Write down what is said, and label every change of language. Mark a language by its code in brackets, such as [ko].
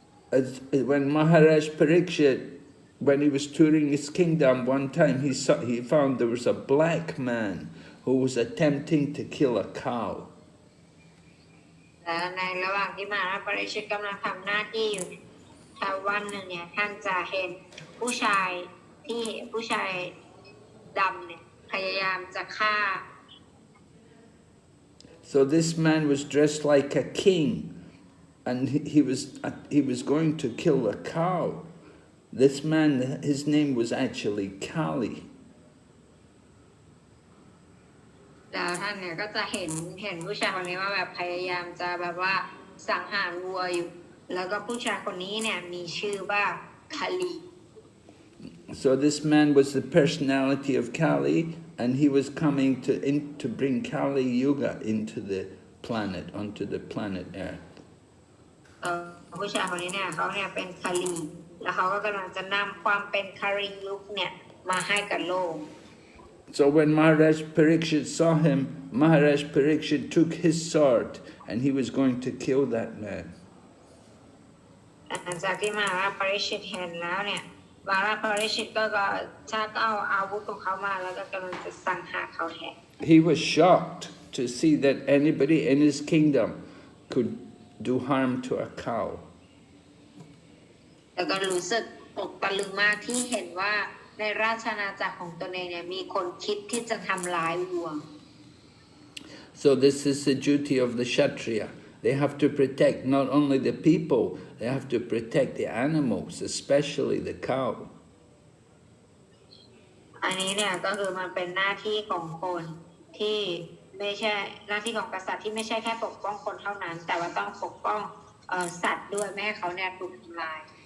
[en] when Maharaj Parikshit, when he was touring his kingdom, one time he found there was a black man who was attempting to kill a cow. [th] และในระหว่างที่มหาราชปริชิตกำลังทำหน้าที่อยู่ถ้าวันหนึ่งเนี่ยท่านจะเห็นผู้ชายดำเนี่ยพยายามจะฆ่า [en] So this man was dressed like a king, and he was going to kill a cow. This man, his name was actually Kali. [th] แล้วท่านเนี่ยก็จะเห็นผู้ชายคนนี้ว่าแบบพยายามจะแบบว่าสังหารวัวอยู่แล้วก็ผู้ชายคนนี้เนี่ยมีชื่อว่าคาลี [en] So this man was the personality of Kali, and he was coming to bring Kali Yuga onto the planet Earth. [th] ผู้ชายคนนี้เนี่ยเขาเนี่ยเป็นคาลีแล้วเขาก็กำลังจะนำความเป็นคาลียุคเนี่ยมาให้กับโลก [en] So when Maharaj Parikshit saw him, Maharaj Parikshit took his sword and he was going to kill that man. [th] หลังจากที่มหาราชปริชิตเห็นแล้วเนี่ยมหาราชปริชิตก็ชักเอาอาวุธของเขามาแล้วก็กำลังจะสังหารเขาแทน [en] He was shocked to see that anybody in his kingdom could do harm to a cow. [th] แล้วก็รู้สึกตกตะลึงมากที่เห็นว่าในราชอาณาจักรของตนเองเนี่ยมีคนคิดที่จะทำร้ายวัว [en] So this is the duty of the Kshatriya. They have to protect not only the people, they have to protect the animals, especially the cow. [th] อันนี้เนี่ยก็คือมันเป็นหน้าที่ของคนที่ไม่ใช่หน้าที่ของกษัตริย์ที่ไม่ใช่แค่ปกป้องคนเท่านั้นแต่ว่าต้องปกป้องสัตว์ด้วยไม่ให้เขาเนี่ยถูกทำลาย